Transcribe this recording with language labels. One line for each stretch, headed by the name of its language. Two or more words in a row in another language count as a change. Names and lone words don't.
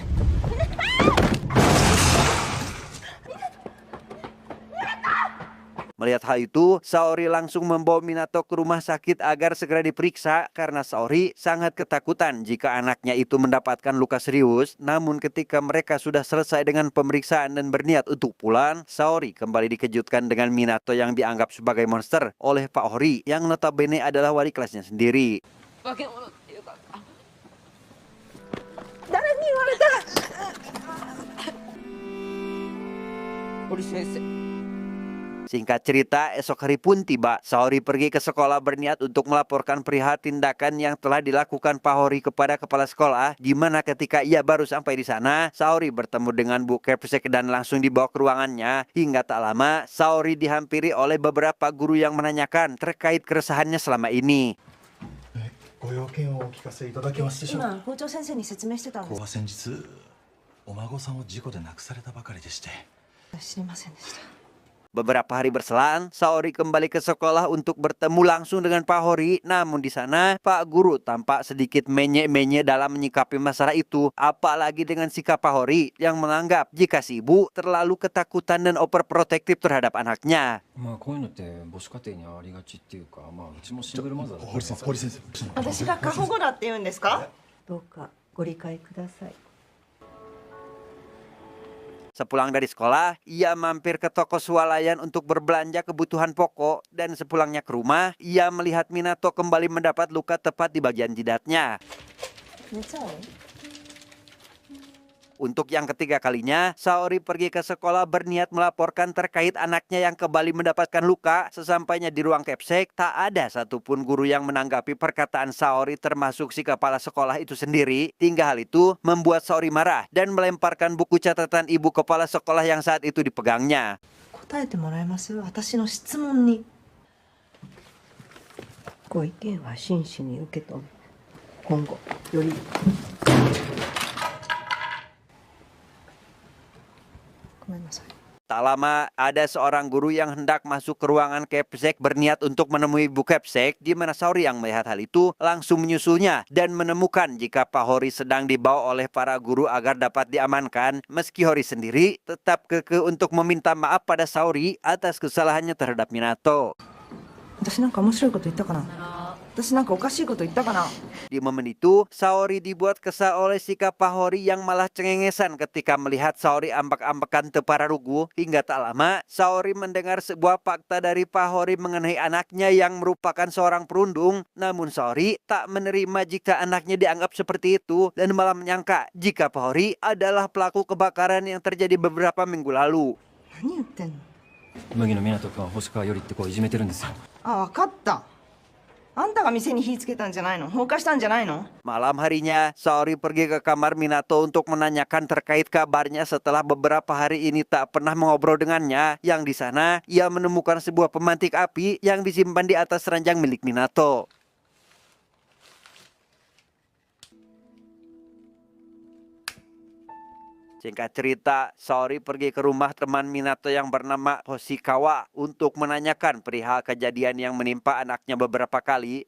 Indonesian: Melihat hal itu, Saori langsung membawa Minato ke rumah sakit agar segera diperiksa karena Saori sangat ketakutan jika anaknya itu mendapatkan luka serius. Namun ketika mereka sudah selesai dengan pemeriksaan dan berniat untuk pulang, Saori kembali dikejutkan dengan Minato yang dianggap sebagai monster oleh Pak Hori yang notabene adalah wali kelasnya sendiri.
Japanese: 誰に言われた？堀先生
Indonesian: Singkat cerita, esok hari pun tiba. Saori pergi ke sekolah berniat untuk melaporkan perihal tindakan yang telah dilakukan Pak Hori kepada kepala sekolah. Di mana ketika ia baru sampai di sana, Saori bertemu dengan Bu Kepsek dan langsung dibawa ke ruangannya. Hingga tak lama, Saori dihampiri oleh beberapa guru yang menanyakan terkait keresahannya selama ini.
Japanese: ご用件をお聞かせいただけますでしょうか。今、校長先生に説明してたんで子は先日お孫さんを事故で亡くされたばかりでして。す。知りませんでした。
Indonesian: Beberapa hari berselang, Saori kembali ke sekolah untuk bertemu langsung dengan Pak Hori. Namun di sana, Pak Guru tampak sedikit menye-menye dalam menyikapi masalah itu. Apalagi dengan sikap Pak Hori yang menganggap jika si ibu terlalu ketakutan dan overprotektif terhadap anaknya.
Japanese: まあこういうのって母子家庭にありがちっていうか、まあうちもシングルマザーだから堀先生、堀先生。私が過保護だって言うんですか？どうかご理解ください。
Indonesian: Sepulang dari sekolah, ia mampir ke toko swalayan untuk berbelanja kebutuhan pokok. Dan sepulangnya ke rumah, ia melihat Minato kembali mendapat luka tepat di bagian jidatnya. Untuk yang ketiga kalinya, Saori pergi ke sekolah berniat melaporkan terkait anaknya yang kembali mendapatkan luka. Sesampainya di ruang Kepsek, tak ada satupun guru yang menanggapi perkataan Saori termasuk si kepala sekolah itu sendiri. Hingga hal itu membuat Saori marah dan melemparkan buku catatan ibu kepala sekolah yang saat itu dipegangnya.
Japanese: 答えてもらえます？私の質問に。ご意見は真摯に受け止め、今後よりごめんなさい。
Indonesian: Tak lama, ada seorang guru yang hendak masuk ke ruangan Kepsek berniat untuk menemui Bu Kepsek, di mana Saori yang melihat hal itu langsung menyusulnya dan menemukan jika Pak Hori sedang dibawa oleh para guru agar dapat diamankan. Meski Hori sendiri tetap kekeh untuk meminta maaf pada Saori atas kesalahannya terhadap Minato.
Japanese: 私なんか面白いこと言ったかな？私なんかおかしいこと言ったかな？
Indonesian: Di momen itu, Saori dibuat kesal oleh sikap Pak Hori yang malah cengengesan ketika melihat Saori ambak-ambekan Tepararugu. Hingga tak lama, Saori mendengar sebuah fakta dari Pak Hori mengenai anaknya yang merupakan seorang perundung. Namun Saori tak menerima jika anaknya dianggap seperti itu dan malah menyangka jika Pak Hori adalah pelaku kebakaran yang terjadi beberapa minggu lalu.
Japanese: 何言ってんの？麦野湊君は星川よりって子をいじめてるんですよ。あ、分かった。あんたが店に火つけたんじゃないの？放火したんじゃないの？
Indonesian: Malam harinya, Saori pergi ke kamar Minato untuk menanyakan terkait kabarnya setelah beberapa hari ini tak pernah mengobrol dengannya. Yang di sana, ia menemukan sebuah pemantik api yang disimpan di atas ranjang milik Minato. Singkat cerita, Saori pergi ke rumah teman Minato yang bernama Hoshikawa untuk menanyakan perihal kejadian yang menimpa anaknya beberapa kali.